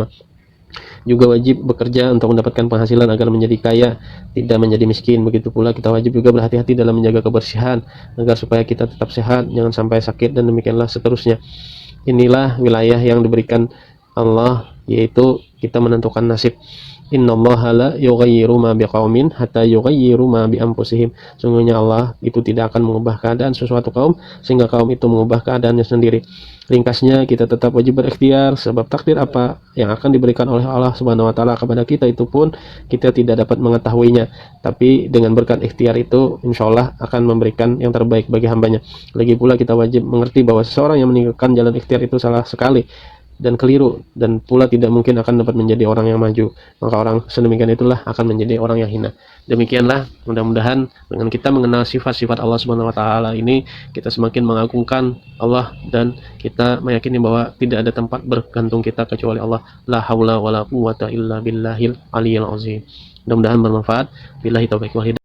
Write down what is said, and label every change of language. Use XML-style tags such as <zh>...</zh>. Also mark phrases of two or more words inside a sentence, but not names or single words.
<id>Juga wajib bekerja untuk mendapatkan penghasilan agar menjadi kaya, tidak menjadi miskin. Begitu pula kita wajib juga berhati-hati dalam menjaga kebersihan agar supaya kita tetap sehat, jangan sampai sakit, dan demikianlah seterusnya. Inilah wilayah yang diberikan Allah, yaitu kita menentukan nasib.</id> <ar>إن الله لا يغير ما بقوم حتى يغير ما ب أنفسهم.</ar> <id>Sungguhnya Allah itu tidak akan mengubah keadaan sesuatu kaum sehingga kaum itu mengubah keadaannya sendiri. Ringkasnya, kita tetap wajib berikhtiar sebab takdir apa yang akan diberikan oleh Allah</id> <ar>سبحانه وتعالى</ar> <id>kepada kita itu pun kita tidak dapat mengetahuinya. Tapi dengan berkat ikhtiar itu</id> <ar>إن شاء الله</ar> <id>akan memberikan yang terbaik bagi hambanya. Lagi pula kita wajib mengerti bahwa seseorang yang meninggalkan jalan ikhtiar itu salah sekali dan keliru, dan pula tidak mungkin akan dapat menjadi orang yang maju. Maka orang sedemikian itulah akan menjadi orang yang hina. Demikianlah, mudah-mudahan dengan kita mengenal sifat-sifat Allah</id> <ar>سبحانه وتعالى</ar> <id>ini, kita semakin mengagungkan Allah dan kita meyakini bahwa tidak ada tempat bergantung kita kecuali Allah.</id> <ar>لا حول ولا قوة إلا بالله العلي العظيم.</ar> <id>Mudah-mudahan bermanfaat.</id> <ar>بالله التوفيق والهداية.</ar>